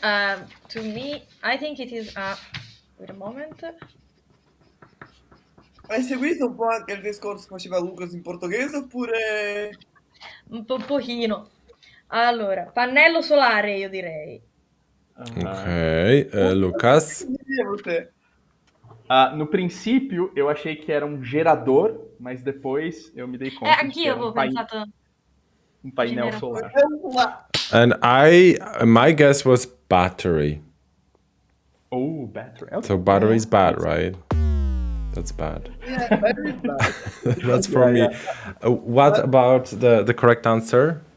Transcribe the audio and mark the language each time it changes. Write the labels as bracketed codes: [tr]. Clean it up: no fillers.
[en] To me, I think it is wait a moment. [it] Hai seguito un po' anche il discorso che faceva Lucas in portoghese oppure... Un pochino. Allora, pannello solare io direi. Ok, Lucas? [pt] No princípio, eu achei que era um gerador, mas depois eu me dei conta de que [it] Anch'io [pt] era [it] avevo pensato [pt] um painel solar. [en] And my guess was battery. Oh, battery. Okay. So battery's bad, right? That's bad. Yeah, battery's bad. That's for me. What about the correct answer?